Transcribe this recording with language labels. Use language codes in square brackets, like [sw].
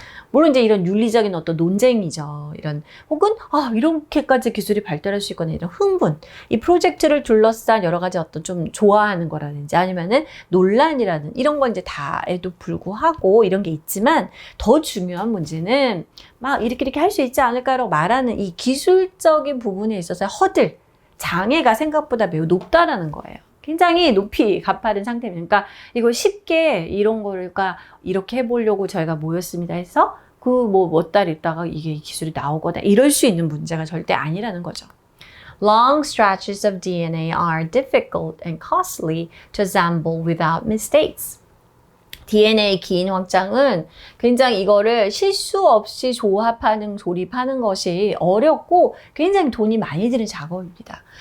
[ko] 물론 이제 이런 윤리적인 어떤 논쟁이죠. 이런 혹은 이렇게까지 기술이 발달할 수 있거나 이런 흥분, 이 프로젝트를 둘러싼 여러 가지 어떤 좀 좋아하는 거라든지 아니면은 논란이라든 이런 건 이제 다에도 불구하고 이런 게 있지만 더 중요한 문제는 막 이렇게 할 수 있지 않을까라고 말하는 이 기술적인 부분에 있어서 허들. 장애가 생각보다 매우 높다라는 거예요. 굉장히 높이 가파른 상태입니다. 그러니까 이거 쉽게 이런 거가 이렇게 해보려고 저희가 모였습니다 해서 그 몇 달 있다가 이게 기술이 나오거나 이럴 수 있는 문제가 절대 아니라는 거죠. [en] Long stretches of DNA are difficult and costly to assemble without mistakes. [ko] DNA 긴 확장은 굉장히 이거를 실수 없이 조립하는 것이 어렵고 굉장히 돈이 많이 드는 작업입니다.